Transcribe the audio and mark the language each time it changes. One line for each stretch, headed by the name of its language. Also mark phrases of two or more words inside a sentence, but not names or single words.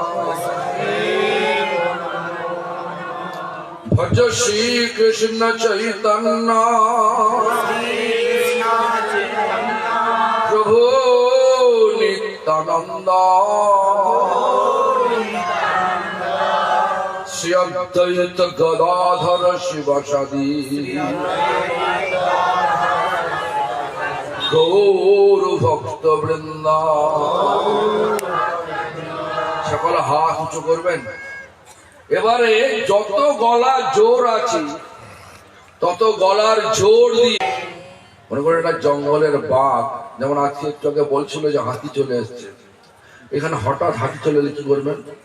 Sanskrit: भज श्री कृष्ण चैतन्य प्रभु नित्यानंद श्री अद्वैत गदाधर शिवासादि गौर भक्त বৃন্দা।
Bangla: সকল হাত উঁচু করবেন। এবারে যত গলা জোর আছে তত গলার জোর দিয়ে মনে করেন একটা জঙ্গলের বাঘ, যেমন আজকে একটু আগে বলছিল যে হাতি চলে এসছে, এখানে হঠাৎ হাতি চলে এলে কি করবেন?